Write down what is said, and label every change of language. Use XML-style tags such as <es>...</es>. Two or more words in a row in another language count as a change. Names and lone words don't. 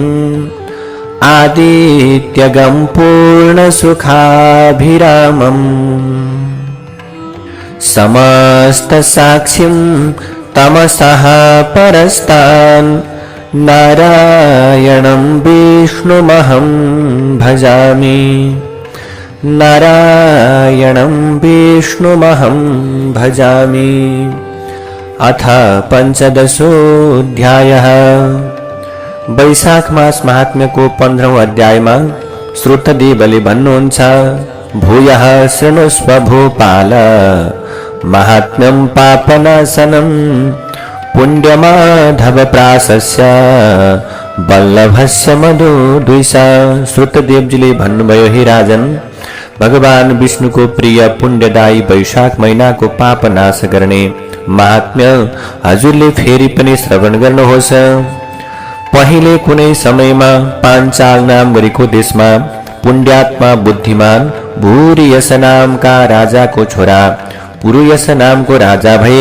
<sa>आदित्यगं पूर्णसुखाभिरामम् समस्त साक्षिं तमसः परस्तान् नारायणं विष्णुमहं भजामि नारायणं विष्णुमहं भजामि। अथ पंचदशोऽध्यायः।</sa> <ne>वैशाख मास महात्म्य को 15औं अध्यायमा श्रुतदेवले भन्नुहुन्छ,</ne> <sa>भूयः शृणुष्व भूपाल महात्म्यं पापनाशनं पुण्यमाधव प्राशस्य वल्लभस्य मधुद्विषा।</sa> <ne>श्रुतदेवजीले भन्नुभयो, हे राजन, भगवान विष्णु को प्रिय पुण्यदायी वैशाख महीना को पाप नाश गर्ने महात्म्य हजुरले फेरि पनि श्रवण गर्नुहोस्। पहिले कुनै समयमा पाञ्चाल नाम गरेको देशमा पुण्यात्मा बुद्धिमान भूरियस नामका राजाको छोरा पुरुयस नामको राजा भए।</ne>